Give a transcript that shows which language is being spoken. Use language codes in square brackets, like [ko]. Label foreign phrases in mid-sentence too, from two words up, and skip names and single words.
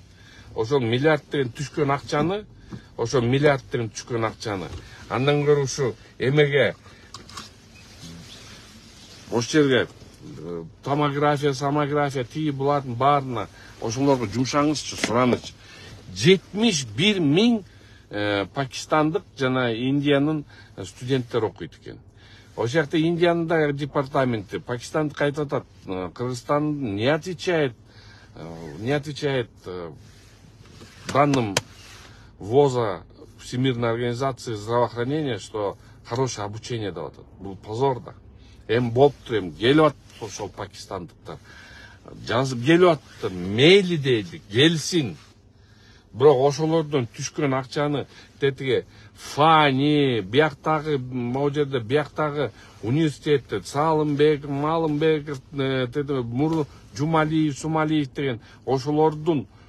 [ky] Ошол миллиард деген түшкөн акчаны, андан көрө ушу эмеге, ошол жерге томография, тиги булардын баарына ошолорго жумшаңызчы, суранычы. 71 000 пакистандык жана Индиянын студенттери окуйт экен. Ошол жакта Индиянын да департаменти, Пакистандык айтып атат, Кыргызстан [ru] не отвечает данным ВОЗа Всемирной организации здравоохранения, что хорошее обучение [ky] деп атат. Бул позор да. Эми болуптур, эми келип атат ошол пакистандыктар. Жазып келип атты, мейли дейли, келсин. Бирок ошолордон түшкөн акчаны тетиге Фани, бияктагы, могу жерде бияктагы университетте Салымбек, Малымбек, Муру Жумалиев, Сумалиев деген ошолордун